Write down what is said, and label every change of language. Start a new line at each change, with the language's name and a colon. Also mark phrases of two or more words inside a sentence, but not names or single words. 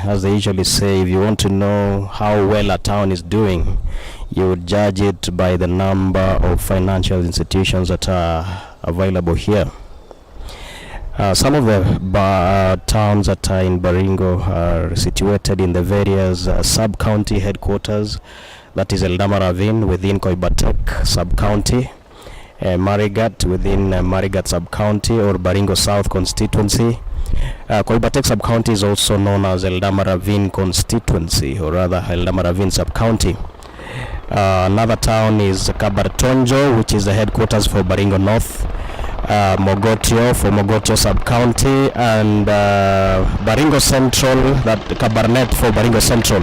English: As they usually say, if you want to know how well a town is doing, you would judge it by the number of financial institutions that are available here. Some of the towns that are in Baringo are situated in the various sub-county headquarters that is ELdama Ravine within Koibatek sub-county, Marigat within Marigat sub-county or Baringo South constituency. Koibatek sub-county is also known as ELdama Ravine constituency, or rather ELdama Ravine sub-county. Another town is Kabartonjo, which is the headquarters for Baringo North, Mogotio for Mogotio sub-county, and Baringo Central, that Kabarnet for Baringo Central.